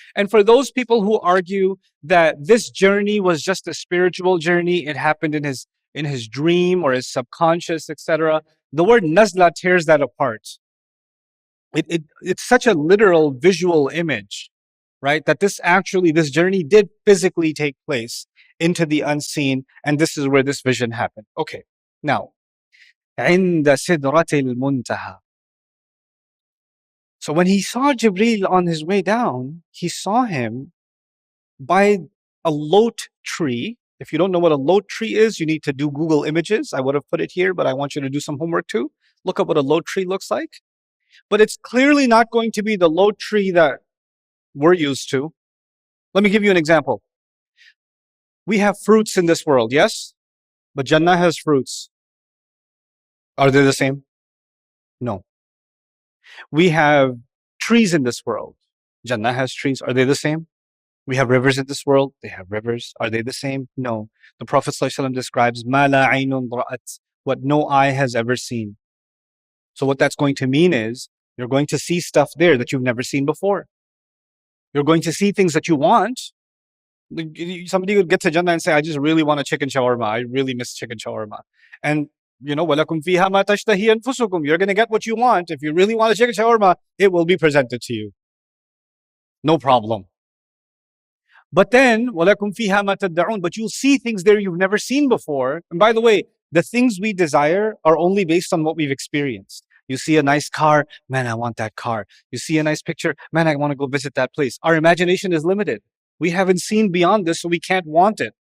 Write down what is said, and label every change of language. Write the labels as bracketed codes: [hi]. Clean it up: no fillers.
[en] And for those people who argue that this journey was just a spiritual journey, it happened in his dream or his subconscious, etc., the word nazla tears that apart. It's such a literal visual image, right? That this journey did physically take place into the unseen, and this is where this vision happened. Okay, now, [ar] عند سدرة المنتهى. [en] So when he saw Jibreel on his way down, he saw him by a lote tree. If you don't know what a lote tree is, you need to do Google Images. I would have put it here, but I want you to do some homework too. Look up what a lote tree looks like. But it's clearly not going to be the lote tree that we're used to. Let me give you an example. We have fruits in this world, yes? But Jannah has fruits. Are they the same? No. We have trees in this world. Jannah has trees. Are they the same? We have rivers in this world. They have rivers. Are they the same? No. The Prophet ﷺ describes [ar] مَا لَا عَيْنٌ رَأَتْ, [en] what no eye has ever seen. So what that's going to mean is you're going to see stuff there that you've never seen before. You're going to see things that you want. Somebody would get to Jannah and say, I just really want a chicken shawarma. I really miss chicken shawarma. And you know, [ar] وَلَكُمْ فِيهَا مَا تَشْتَهِي أَنفُسُكُمْ. [en] You're going to get what you want. If you really want a chicken shawarma, it will be presented to you. No problem. But then, [ar] وَلَكُمْ فِيهَا مَا تَدَّعُونَ. [en] But you'll see things there you've never seen before. And by the way, the things we desire are only based on what we've experienced. You see a nice car, man, I want that car. You see a nice picture, man, I want to go visit that place. Our imagination is limited. We haven't seen beyond this, so we can't want it.